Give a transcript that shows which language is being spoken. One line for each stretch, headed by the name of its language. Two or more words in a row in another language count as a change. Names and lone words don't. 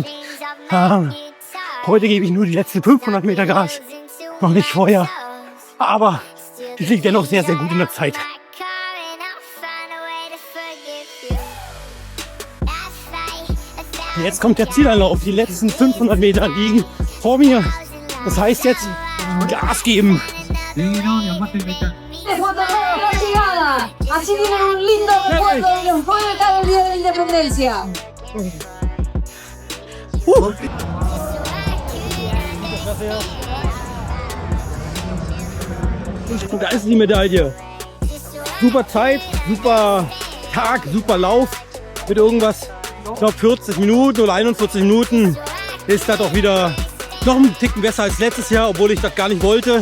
German: Heute gebe ich nur die letzten 500 Meter Gas, noch nicht vorher, aber ich liege dennoch sehr, sehr gut in der Zeit. Jetzt kommt der Zielanlauf. Die letzten 500 Meter liegen vor mir. Das heißt jetzt Gas geben.
Spanish: Así tienen un lindo recuerdo de los juegos cada día de la independencia.
German: Und da ist die Medaille. Super Zeit, super Tag, super Lauf. Mit irgendwas, ich glaube 40 Minuten oder 41 Minuten ist das auch wieder noch einen Ticken besser als letztes Jahr, obwohl ich das gar nicht wollte.